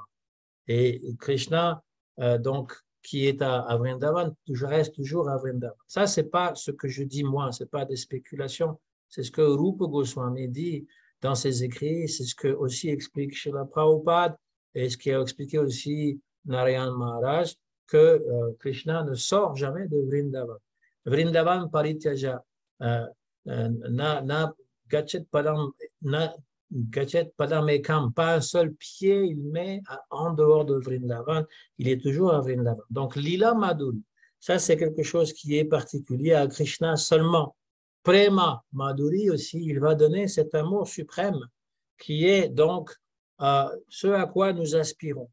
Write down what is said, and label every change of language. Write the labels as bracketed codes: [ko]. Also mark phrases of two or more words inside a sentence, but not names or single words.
[fr] Et Krishna, donc, qui est à Vrindavan, reste toujours à Vrindavan. Ça, ce n'est pas ce que je dis moi, ce n'est pas des spéculations. C'est ce que Rupa Goswami dit dans ses écrits, c'est ce que aussi explique Srila Prabhupada et ce qui a expliqué aussi Narayan Maharaj, que Krishna ne sort jamais de Vrindavan. [sa] Vrindavan parityaja na gachet padam ekam, [fr] pas un seul pied il met en dehors de Vrindavan, il est toujours à Vrindavan. Donc [sa] Lila Madhuri, [fr] ça c'est quelque chose qui est particulier à Krishna seulement. [sa] Prema Madhuri [fr] aussi, il va donner cet amour suprême qui est donc ce à quoi nous aspirons.